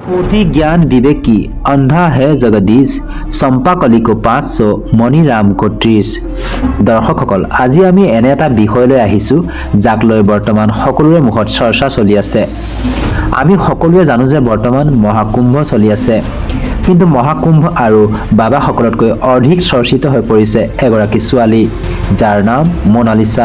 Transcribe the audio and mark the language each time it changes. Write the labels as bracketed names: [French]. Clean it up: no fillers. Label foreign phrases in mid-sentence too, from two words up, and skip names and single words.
[Hindi] फुटी ज्ञान विवेक की, अंधा है जगदीश, চম্পাকলি को 500, মণিৰাম को 30। [Assamese] দৰ্শকসকল, আজি আমি এনে এটা বিষয়লৈ আহিছোঁ যাক লৈ বৰ্তমান সকলোৰে মুখত চৰ্চা চলি আছে। আমি সকলোৱে জানো যে বৰ্তমান মহাকুম্ভ চলি আছে, কিন্তু মহাকুম্ভ আৰু বাবাসকলতকৈ অধিক চৰ্চিত হৈ পৰিছে এগৰাকী ছোৱালী, যাৰ নাম মোনালিসা।